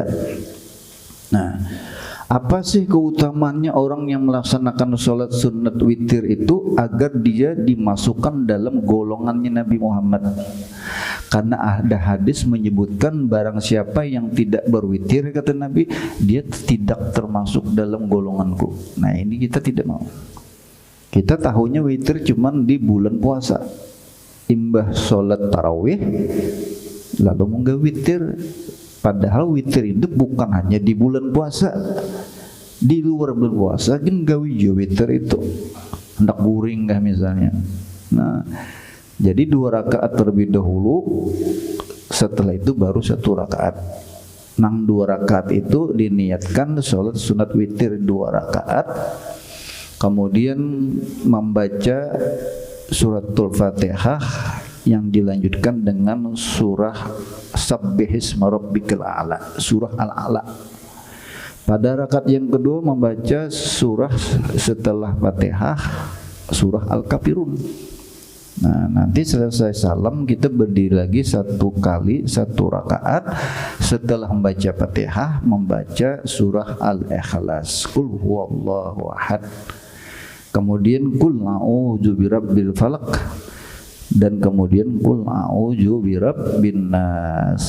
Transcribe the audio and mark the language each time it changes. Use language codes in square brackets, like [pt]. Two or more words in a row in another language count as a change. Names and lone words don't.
[id] Nah, apa sih keutamaannya orang yang melaksanakan sholat sunat witir itu agar dia dimasukkan dalam golongannya Nabi Muhammad? Karena ada hadis menyebutkan barang siapa yang tidak berwitir, kata Nabi, dia tidak termasuk dalam golonganku. Nah ini kita tidak mau. Kita tahunya witir cuman di bulan puasa, imbah sholat tarawih lalu mau witir. [bjn] Padahal witir itu bukan hanya di bulan puasa, di luar bulan puasa kan gawi jo witir itu hendak guring kah misalnya. [id] Nah jadi 2 rakaat terlebih dahulu, setelah itu baru 1 rakaat. Nang 2 rakaat itu diniatkan sholat sunat witir 2 rakaat, kemudian membaca suratul Fatihah yang dilanjutkan dengan surah Sabbihisma Rabbikal A'la, surah Al-A'la. Pada rakaat yang kedua membaca surah setelah Fatihah, surah Al-Kafirun. Nah nanti selesai salam kita berdiri lagi 1 kali 1 rakaat, setelah membaca Fatihah membaca surah Al-Ikhlas, [ar] Qul huwallahu ahad, [id] kemudian [ar] Qul a'udzu birabbil falaq, [id] dan kemudian [ar] Qul a'udzu birabbin nas.